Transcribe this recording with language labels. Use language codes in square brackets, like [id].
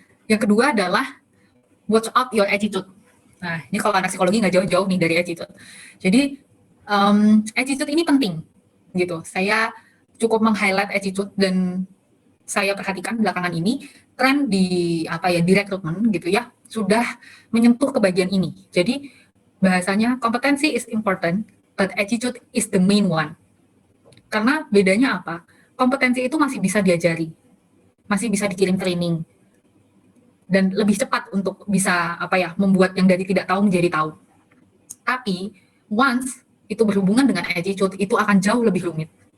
[id] Yang kedua adalah [en] watch out your attitude. [id] Nah, ini kalau anak psikologi nggak jauh-jauh nih dari attitude. Jadi, attitude ini penting, gitu. Saya cukup meng-highlight attitude dan saya perhatikan belakangan ini tren di apa ya di rekrutmen gitu ya sudah menyentuh ke bagian ini. Jadi bahasanya kompetensi [en] is important, but attitude is the main one. [id] Karena bedanya apa? Kompetensi itu masih bisa diajari, masih bisa dikirim training, dan lebih cepat untuk bisa apa ya membuat yang dari tidak tahu menjadi tahu. Tapi once itu berhubungan dengan attitude itu akan jauh lebih rumit.